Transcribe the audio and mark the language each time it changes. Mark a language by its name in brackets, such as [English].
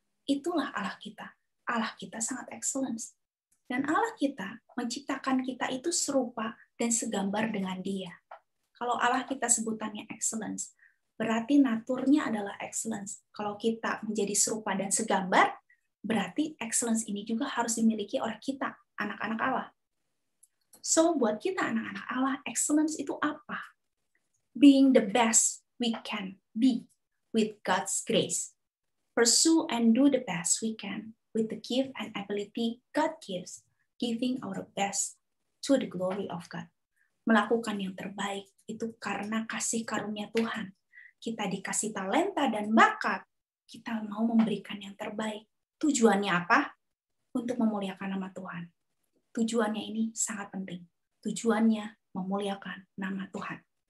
[Indonesian] Itulah Allah kita. Allah kita sangat excellence. Dan Allah kita menciptakan kita itu serupa dan segambar dengan Dia. Kalau Allah kita sebutannya excellence, berarti naturnya adalah excellence. Kalau kita menjadi serupa dan segambar, berarti excellence ini juga harus dimiliki oleh kita, anak-anak Allah. So, buat kita anak-anak Allah, excellence itu apa? [English] Being the best we can be with God's grace. Pursue and do the best we can with the gift and ability God gives, giving our best to the glory of God. [Indonesian] Melakukan yang terbaik itu karena kasih karunia Tuhan. Kita dikasih talenta dan bakat, kita mau memberikan yang terbaik. Tujuannya apa? Untuk memuliakan nama Tuhan. Tujuannya ini sangat penting. Tujuannya memuliakan nama Tuhan.